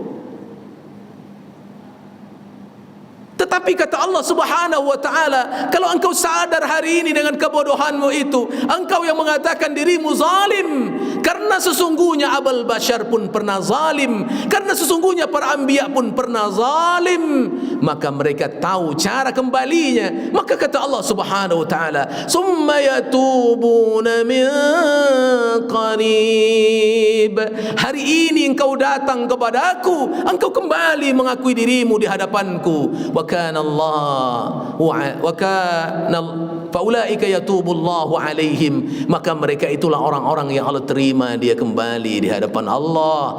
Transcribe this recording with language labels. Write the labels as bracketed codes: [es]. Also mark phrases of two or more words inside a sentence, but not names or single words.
[id] Tetapi kata [ar] الله سبحانه وتعالى, [id] kalau engkau sadar hari ini dengan kebodohanmu itu, engkau yang mengatakan dirimu zalim, karena sesungguhnya [ar] أبا البشر [id] pun pernah zalim, karena sesungguhnya para anbiya pun pernah zalim, maka mereka tahu cara kembalinya. Maka kata [ar] الله سبحانه وتعالى ثم يتوبون من قريب. [id] Hari ini engkau datang kepadaku, engkau kembali mengakui dirimu di hadapanku. [ar] فأولئك يتوب الله عليهم, [id] maka mereka itulah orang-orang yang Allah terima dia kembali di hadapan Allah.